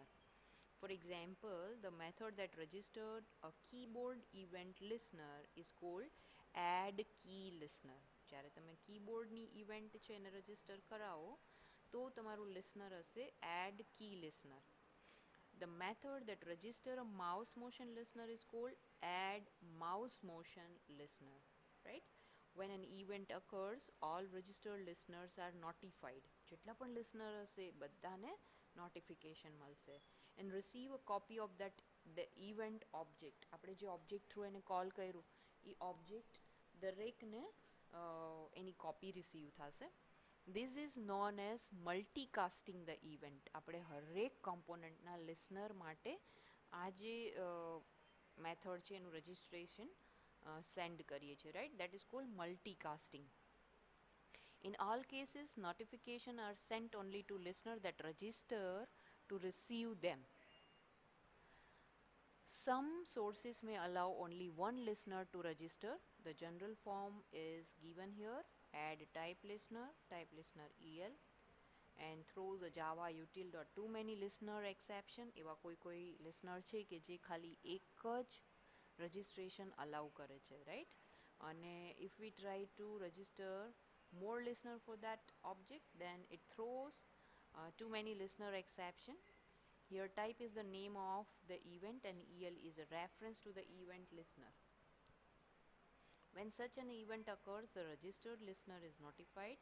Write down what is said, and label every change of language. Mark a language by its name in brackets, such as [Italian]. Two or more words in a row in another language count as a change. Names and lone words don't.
[English] For example, the method that registered a keyboard event listener is called add key listener. [Gujarati] જ્યારે તમે કીબોર્ડની ઇવેન્ટ છે એને રજિસ્ટર કરાવો તો તમારું લિસનર હશે [English] add key listener. The method that register a mouse motion listener is called add mouse motion listener, right? When an event occurs, all registered listeners are notified. [Gujarati] જેટલા પણ listener હશે બધાને notification મળશે. [English] And receive a copy of that the event object. [Gujarati] આપણે જે [English] object through [Gujarati] એને call કર્યું એ object દરેકને એની [English] copy receive [Gujarati] થશે. [English] This is known as multicasting the event. [Gujarati] આપણે હરેક કોમ્પોનન્ટના લિસનર માટે આ જે મેથડ છે એનું [English] registration send [Gujarati] કરીએ છીએ, રાઈટ. [English] that is called multicasting. In all cases, notification are sent only to listener that register to receive them. Some sources may allow only one listener to register. The general form is given here: add type listener EL, and throws a java util.too many listener exception. [Gujarati] એવા કોઈ listener છે કે જે ખાલી એક જ [English] registration allow [Gujarati] કરે છે, right? [English] અને if we try to register more listener for that object, then it throws too many listener exception. Here type is the name of the event and EL is a reference to the event listener. When such an event occurs, the registered listener is notified.